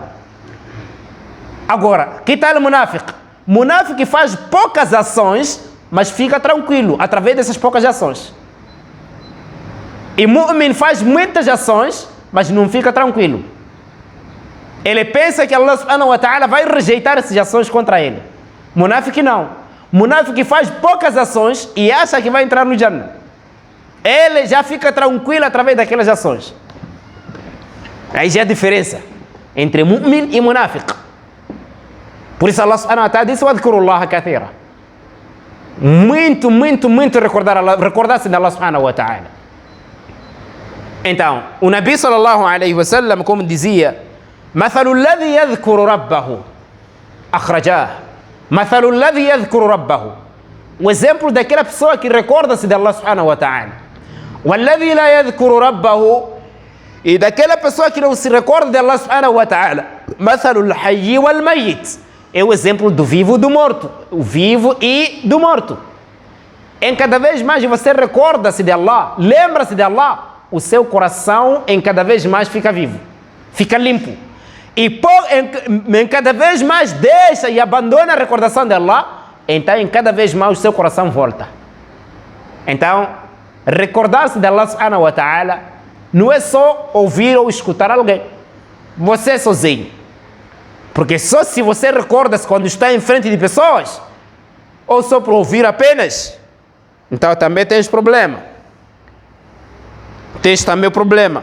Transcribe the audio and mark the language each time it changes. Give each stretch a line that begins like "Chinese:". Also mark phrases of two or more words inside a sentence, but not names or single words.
Portuguese: Agora, que tal o munafiq? Munafiq faz poucas ações, mas fica tranquilo através dessas poucas ações. E mu'min faz muitas ações, mas não fica tranquilo. Ele pensa que
Arabic: الله سبحانه وتعالى
Portuguese: vai rejeitar essas ações contra ele. Munafiq não. Munafiq faz poucas ações e acha que vai entrar no Jannah. Ele já fica tranquilo através daquelas ações. Aí já é a diferença entre mu'min e munafiq. Por isso
Arabic: الله سبحانه وتعالى
Portuguese: disse:
Arabic: وَاذْكُرُوا كثيرا.
Portuguese: Muito, muito, muito recordar-se de
Arabic: الله سبحانه وتعالى.
Portuguese: Então, o
Arabic: النبي صلى الله عليه وسلم,
Portuguese: como dizia:
Arabic: مَثَلُ الَّذِي يَذْكُرُ رَبَّهُ أَخْرَجَاهُ مَثَلُ الَّذِي يَذْكُرُ رَبَّهُ.
Portuguese: O exemplo daquela pessoa que recorda-se de
Arabic: الله سبحانه وتعالى. وَالَّذِي لَا يَذْكُرُ رَبَّهُ,
Portuguese: e daquela pessoa que não se recorda de
Arabic: الله سبحانه وتعالى. مَثَلُ الْحَيِّ وَالْمَيِّتِ,
Portuguese: é o exemplo do vivo e do morto. O vivo e do morto. Em cada vez mais você recorda-se de Allah, lembra-se de Allah, o seu coração em cada vez mais fica vivo, fica limpo. E em cada vez mais deixa e abandona a recordação de Allah, então em cada vez mais o seu coração volta. Então, recordar-se de
Arabic: الله سبحانه وتعالى
Portuguese: não é só ouvir ou escutar alguém, você sozinho. Porque só se você recorda-se quando está em frente de pessoas, ou só por ouvir apenas, então também tens problema. Tens também o problema.